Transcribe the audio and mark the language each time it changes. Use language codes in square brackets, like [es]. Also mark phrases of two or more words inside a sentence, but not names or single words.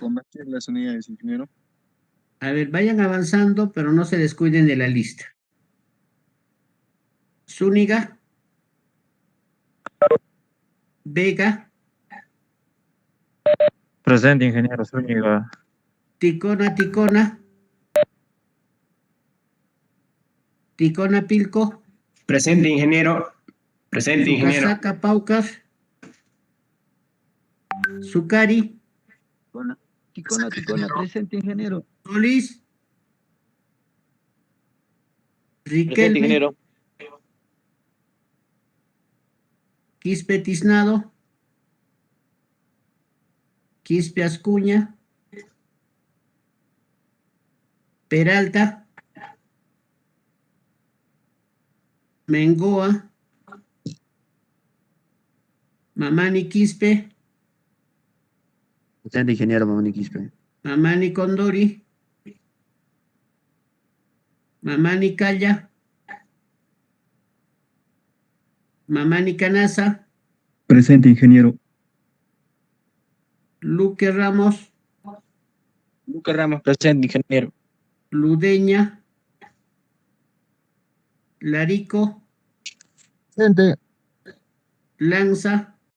[es] Convertir las unidades, ingeniero. A ver, vayan avanzando, pero no se descuiden de la lista. Zúñiga, Vega, Presente, ingeniero Zúñiga. Ticona, Ticona, Ticona, Pilco, Presente, ingeniero. Presente, ingeniero. Sucasaca, Paucar, Sucari, Ticona, presente, ingeniero. Solís, Presente, Riquelme, ingeniero. Quispe Tiznado, Quispe Ascuña, Peralta, Mengoa, Mamani Quispe, Presente, ingeniero Mamani Quispe. Mamani Condori, Mamani Calla, Mamani Canasa, Presente, ingeniero. Luque Ramos, Lucas Ramos, presente, ingeniero. Ludeña, Larico, Presente. Lanza,